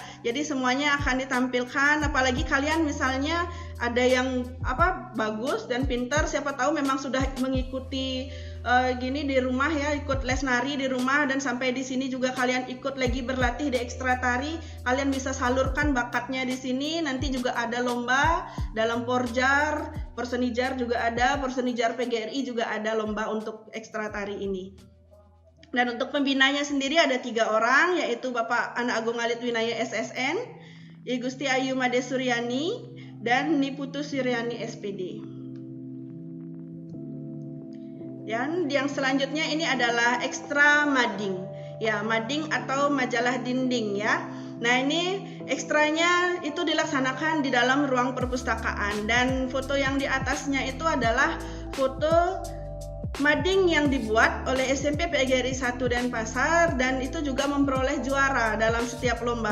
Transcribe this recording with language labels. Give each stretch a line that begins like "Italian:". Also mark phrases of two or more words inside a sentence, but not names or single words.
Indonesian: Jadi semuanya akan ditampilkan, apalagi kalian misalnya ada yang bagus dan pintar, siapa tahu memang sudah mengikuti gini di rumah ya, ikut les nari di rumah, dan sampai di sini juga kalian ikut lagi berlatih di ekstra tari, kalian bisa salurkan bakatnya di sini. Nanti juga ada lomba dalam Porjar, Persenijar juga ada, Persenijar PGRI juga ada lomba untuk ekstra tari ini. Dan untuk pembinanya sendiri ada 3 orang, yaitu Bapak Anak Agung Alit Winaya SSN, I Gusti Ayu Made Suryani, dan Niputu Suryani SPD. Dan yang selanjutnya ini adalah ekstra mading. Ya, mading atau majalah dinding ya. Nah, ini ekstranya itu dilaksanakan di dalam ruang perpustakaan, dan foto yang di atasnya itu adalah foto mading yang dibuat oleh SMP PGRI 1 Denpasar, dan itu juga memperoleh juara dalam setiap lomba.